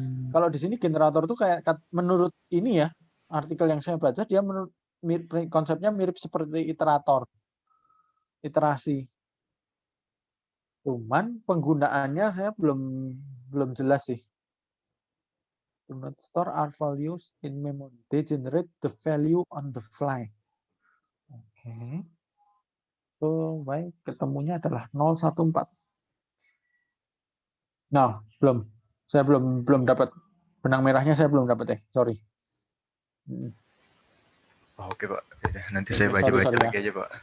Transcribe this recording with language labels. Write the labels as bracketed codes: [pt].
[id] Kalau di sini generator itu kayak menurut ini ya, artikel yang saya baca dia konsepnya mirip seperti iterator. Iterasi. Cuman penggunaannya saya belum jelas sih. [en] Do not store our values in memory. They generate the value on the fly. Oke. [id] So, baik, ketemunya adalah 014. Nah, belum. Saya belum dapat. Benang merahnya saya belum dapat sorry. Oh, oke Pak. Nanti saya baca-baca lagi aja Pak.